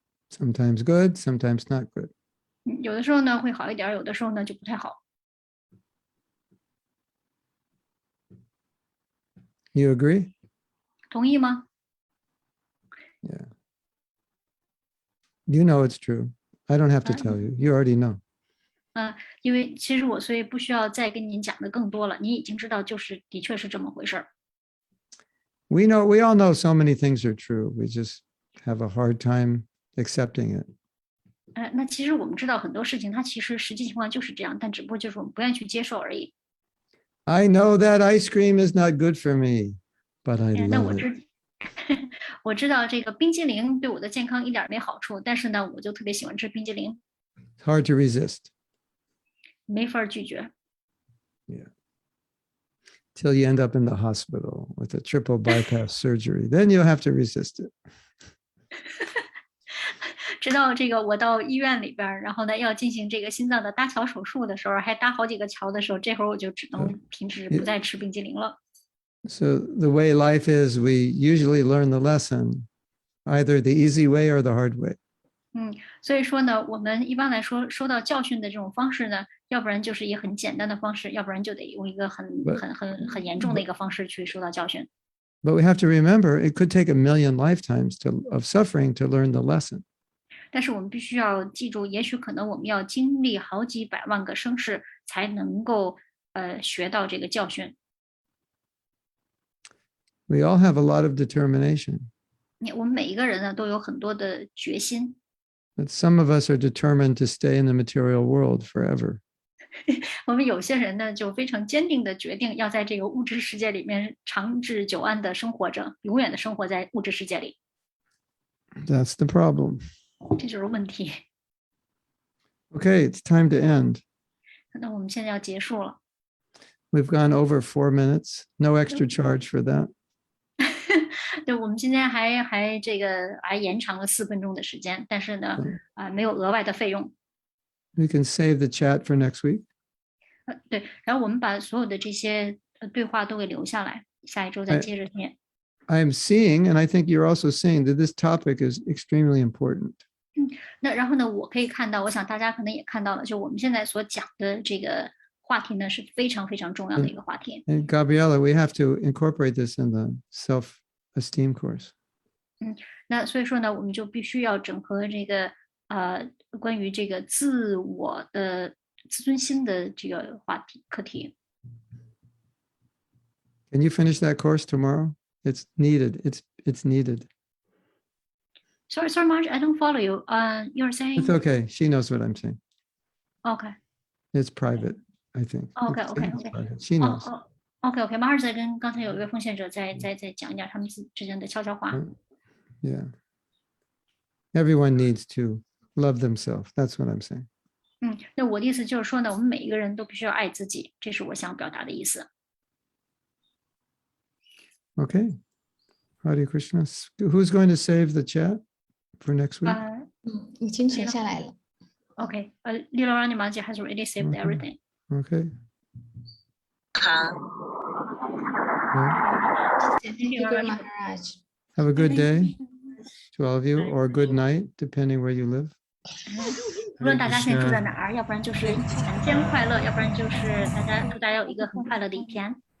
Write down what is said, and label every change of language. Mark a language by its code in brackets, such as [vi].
[en] Sometimes good, sometimes not good. [zh] 有的时候呢会好一点，有的时候呢就不太好。 [en] You agree? [zh] 同意吗？ [en] Yeah. You know it's true. I don't have to tell you. You already know. [zh] 因为其实我所以不需要再跟您讲的更多了，你已经知道，就是的确是这么回事儿。 [en] We all know so many things are true. We just have a hard time accepting it. [zh] 那其实我们知道很多事情，它其实实际情况就是这样，但只不过就是我们不愿意去接受而已。 [en] I know that ice cream is not good for me, but I [zh] 那 [en] love it. [zh] 我知道这个冰激凌对我的健康一点没好处，但是呢，我就特别喜欢吃冰激凌， [en] It's hard to resist. [zh] 没法拒绝。 [en] Yeah. Till you end up in the hospital with a triple bypass surgery. Then you'll have to resist it. [zh] 直到这个我到医院里边，然后呢要进行这个心脏的搭桥手术的时候，还搭好几个桥的时候，这会儿我就只能停止不再吃冰激凌了。 [en] So the way life is, we usually learn the lesson either the easy way or the hard way. [zh] 所以说呢，我们一般来说收到教训的这种方式呢，要不然就是以很简单的方式，要不然就得用一个很严重的一个方式去收到教训。 [en] But we have to remember it could take a million lifetimes of suffering to learn the lesson. [zh] 但是我们必须要记住，也许可能我们要经历好几百万个生世才能够学到这个教训。 [en] We all have a lot of determination. [zh] 我们每一个人呢都有很多的决心， [en] But some of us are determined to stay in the material world forever. [zh] 我们有些人呢就非常坚定的决定要在这个物质世界里面长治久安的生活着，永远的生活在物质世界里。 [en] That's the problem. [zh] 这就是问题。 [en] Okay, it's time to end. [zh] 那我们现在要结束了。 [en] We've gone over 4 minutes. No extra charge for that. [zh] 对，我们今天还延长了4分钟的时间，但是呢，没有额外的费用。 [en] We can save the chat for next week. [zh] 对，然后我们把所有的这些对话都给留下来，下一周再接着念。 [en] I'm seeing, and I think you're also seeing, that this topic is extremely important. [zh] 那然后呢，我可以看到，我想大家可能也看到了，就我们现在所讲的这个话题呢，是非常非常重要的一个话题。 [en] And Gabriella, we have to incorporate this in the self-esteem course. [zh] 那所以说呢，我们就必须要整合这个关于这个自我的自尊心的这个课题。 [en] Can you finish that course tomorrow? It's needed. It's needed. Sorry, Marge, I don't follow you. You're saying? It's okay. She knows what I'm saying. Okay. It's private, I think. Okay. It's private. She knows. OK. [zh] Marge 在跟刚才有一位奉献者再讲一点他们之间的悄悄话。 [en] Yeah. Everyone needs to love themselves. That's what I'm saying. [zh] 那我的意思就是说呢，我们每一个人都必须要爱自己，这是我想表达的意思。 [en] Okay. Hare Krishna. Who's going to save the chat for next week? [zh] 已经写下来了。 [en] OK. Lila Maji has already saved everything. Okay. [zh] 好， [en] Thank you very much, Maharaj. Have a good day to all of you, or a good night, depending where you live. [zh] 无论大家现在住在哪儿，要不然就是晨间快乐，要不然就是祝大家有一个很快乐的一天。